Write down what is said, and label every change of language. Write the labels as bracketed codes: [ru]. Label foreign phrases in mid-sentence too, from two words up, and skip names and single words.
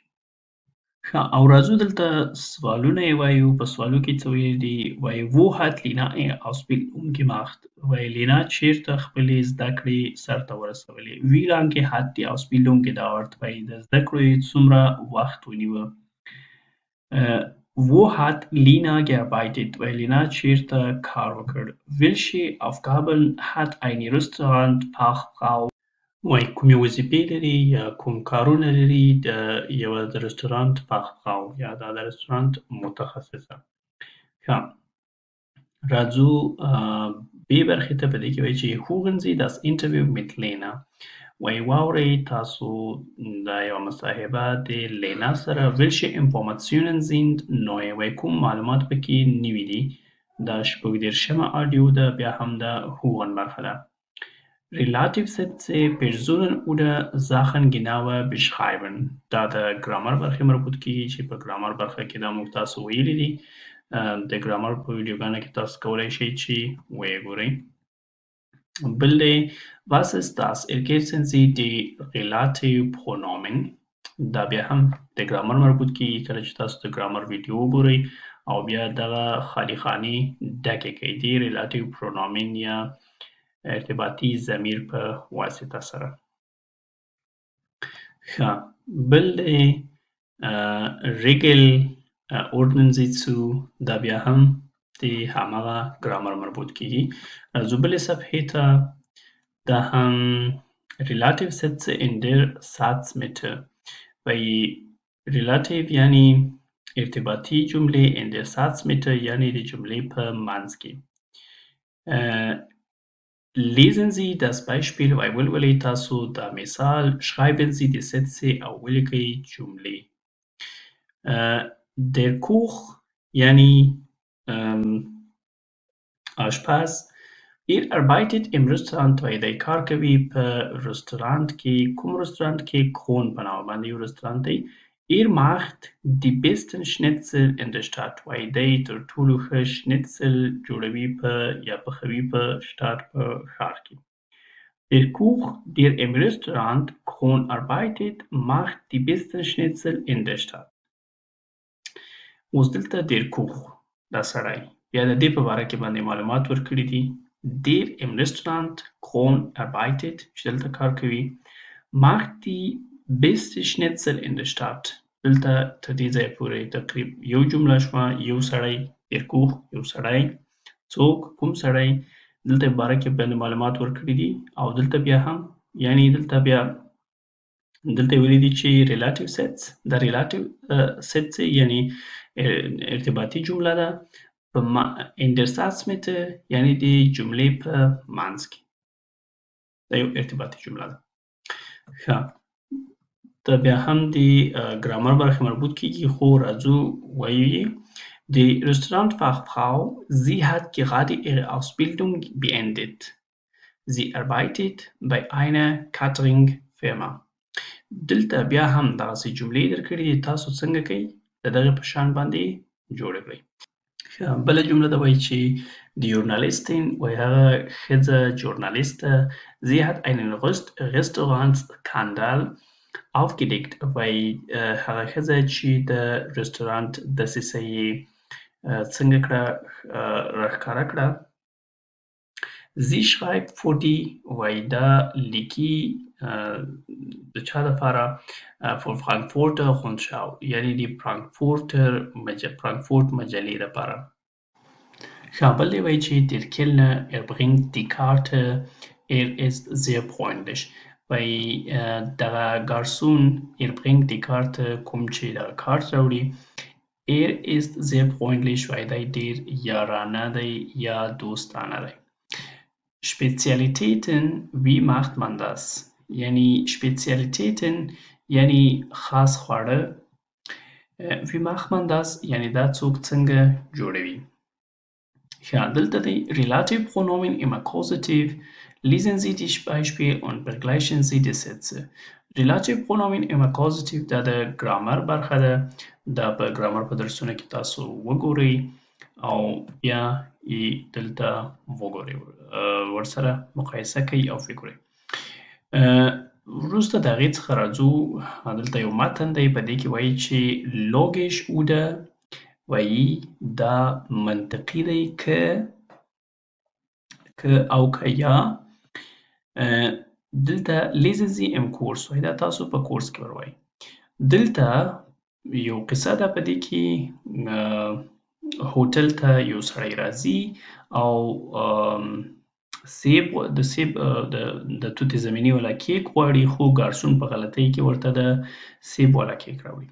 [ps] ښه او راځو دلته سوالونه یې وایو. په سوالو کې څه ویل دي. وایي [de] wo hat Lena ihre Ausbildung gemacht. [ps] وایي لینا چېرته خپلې زده کړې سرته ورسولې. [de] wie lange hat die Ausbildung gedauert. [ps] وایي د زده کړو یې څومره وخت ونیوه. [de] wo hat Lena gearbeitet. [ps] وایي لینا چېرته کار وکړ. [de] welche Aufgaben hat eine Restaurantfachfrau. [ps] وایي کومې وظیفې لري یا کوم کارونه لري د یوه د رستورانت Fachfrau یا د رستورانت متخصصه. ښه راځو بې برخې ته. په دې کې وایي چې [de] hören Sie das Interview mit Lena. [ps] وایي واورئ تاسو دا یوه مصاحبه د لینا سره. [de] welche Informationen sind neu. [ps] وایي کوم معلومات پکې نوي دي. دا 36مه اډیو ده بیا هم د hören برخه ده. [de] Relativsätze Personen oder Sachen genauer beschreiben. [ps] دا د ګرامر برخې مربوط کیږي چې په ګرامر برخه کې دا موږ تاسو ویلي دي. د ګرامر په ویډیوګانو کې تاسو کولی شئ چې ویې ګورئ. بل دی [de] Was ist das? Ergänzen Sie die Relativpronomen. [ps] دا بیا هم د ګرامر مربوط کیږي کله چې تاسو د ګرامر ویډیو وګورئ او بیا دغه خالي خانې ډکې کړئ د ریلیټیو پرونومن یا ارتباطي ضمیر په واسطه سره. ښه بل دی [de] Regel ordnen Sie zu. [ps] دا بیا هم د هماغه ګرامر مربوط کیږي. راځو بلې صفحې ته. دا هم [de] Relativsätze in der Satzmitte. [ps] وایي Relativ یعنی ارتباطي جملې [de] in der Satzmitte [ps] یعنی د جملې په منځ کې. [de] Lesen Sie das Beispiel [ps] وای ولولئ تاسو دا مثال. [de] Schreiben Sie die Sätze [ps] او ولیکئ جملې. [de] Der Koch [ps] یعنی آشپز. [de] arbeitet im Restaurant [ps] وای دی کار کوي په رستورانت کې. کوم رستورانت کې؟ کون په نامه باندې یو رستورانت دی. [de] macht die besten Schnitzel in der Stadt. [ps] وای دی تر ټولو ښه شنیتسل جوړوي په یا پخوي په شتات په ښار کې. [de] Der Koch, der im Restaurant Kron arbeitet, macht die besten Schnitzel in der Stadt. [ps] اوس دلته [de] der Koch [ps] دا سړی بیا د دې په باره کې باندې معلومات ورکړي دي. [de] Der im Restaurant Kron arbeitet [ps] چې دلته کار کوي. [de] macht die beste Schnitzel in der Stadt. [ps] دلته تر دې ځایه پورې تقریب یو جمله شوه. یو سړی [de] der Koch [ps] یو سړی. څوک؟ کوم سړی؟ دلته په باره کې باندې معلومات ورکړي دي او دلته بیا هم یعنی دلته ویلي دي چې [de] relative sets. [ps] دا [de] relative sets [ps] یعنی ارتباطي جمله ده په [de] in der Satzmitte [ps] یعنی د جملې په منځ کې. دا یو ارتباطي جمله ده. ښه دا بیا هم د ګرامر برخې مربوط کیږي خو راځو وایو [de] Die Restaurantfachfrau, sie hat gerade ihre Ausbildung beendet. Sie arbeitet bei einer Catering-Firma. [ps] دلته بیا هم دغسې جملې درکړي دي. تاسو څنګه کوئ؟ د دغې په شان باندې جوړې کړئ. بله جمله ده وایي چې [de] die Journalistin [ps] وایي هغه ښځه ژورنالیسته [de] sie hat einen Restaurantskandal aufgedeckt. [ps] وایي هغه ښځه چې د رستورانت دسیسه یې څنګه کړه راښکاره کړه. [de] Sie schreibt für die [ps] وایي دا لیکي د چا دپاره für Frankfurter Rundschau یعنی د فرانکفورت مجلې دپاره. ښه بل دی وایي چې [de] der Kellner bringt die Karte ist sehr freundlich. [ps] وایي دغه ګارسون [de] bringt die Karte [ps] کوم چې دغه کارت راوړي. [de] ist sehr freundlich [ps] وایي دی ډېر یارانه دی یا دوستانه دی. [de] Spezialitäten wie macht man das یعنی Spezialitäten [ps] یعنی خاص خواړه. [de] wie macht man das [ps] یعنی دا څوک څنګه جوړوي. ښه دلته دی [de] Relative Pronomen im Akkusativ. Lesen Sie die Beispiel und vergleichen Sie die Sätze. Relative Pronomen im Akkusativ [ps] دا د ګرامر برخه ده. دا په ګرامر په درسونو کې تاسو وګورئ او بیا یې دلته وګورئ ورسره مقایسه کوئ او فکر وکړئ. وروسته د هغې څخه راځو. دلته یو متن دی په دې کې وایي چې [de] logisch oder [ps] وایي دا منطقي دی که او که یا. دلته [de] lesen Sie im Kurs [ps] وایي دا تاسو په کورس کې وروایي. دلته یو قصه ده په دې کې هوټل ته یو سړی راځي او د توتې زمیني والا کیک غواړي خو ګارسون په غلطۍ کې ورته د سیب والا کیک راوړي.